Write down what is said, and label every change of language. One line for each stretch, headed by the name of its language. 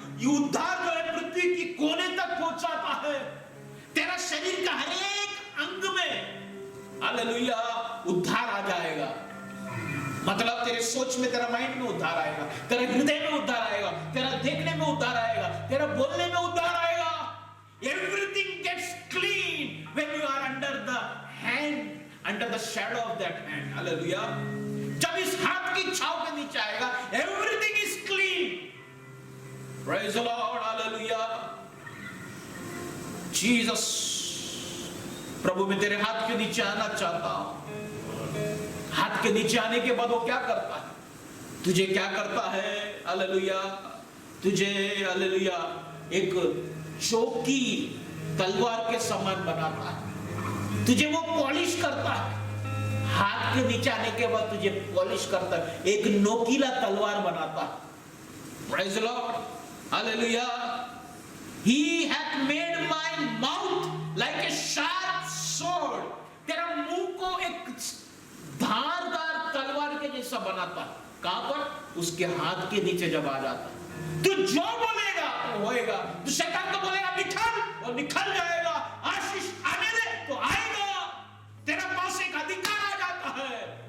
Hindi: ये उद्धार जो है पृथ्वी की कोने तक पहुंचाता है। तेरा शरीर का हर एक अंग में, हालेलुया, उद्धार आ जाएगा। मतलब तेरे सोच में, तेरा माइंड में उद्धार आएगा, तेरा हृदय में उद्धार आएगा, तेरा देखने में उद्धार आएगा, तेरा बोलने में उद्धार आएगा।
English: Everything gets clean when you are under the hand, under the shadow of that hand, hallelujah।
Hindi: जब इस हाथ की छाव के नीचे आएगा,
English: everything is clean, praise the Lord, hallelujah।
Hindi: Jesus, प्रभु मैं तेरे हाथ के नीचे आना चाहता हूं। हाथ के नीचे आने के बाद वो क्या करता है? तुझे क्या करता है? हालेलुया, तुझे, हालेलुया, एक चौकी तलवार के समान बनाता है। तुझे वो पॉलिश करता है। हाथ के नीचे आने के बाद तुझे पॉलिश करता है, एक नोकीला तलवार बनाता है।
English: Praise the Lord, hallelujah. He hath made my mouth like a sharp sword।
Hindi: तेरा मुंह को एक धारदार तलवार के जैसा बनाता है। कहां पर? उसके हाथ के नीचे जब आ जाता है। तू जो बोलेगा वो होएगा। तू शैतान को बोलेगा निकल, वो निकल जाएगा। आशीष आने दे तो आएगा। तेरा पास एक अधिकार आ जाता है।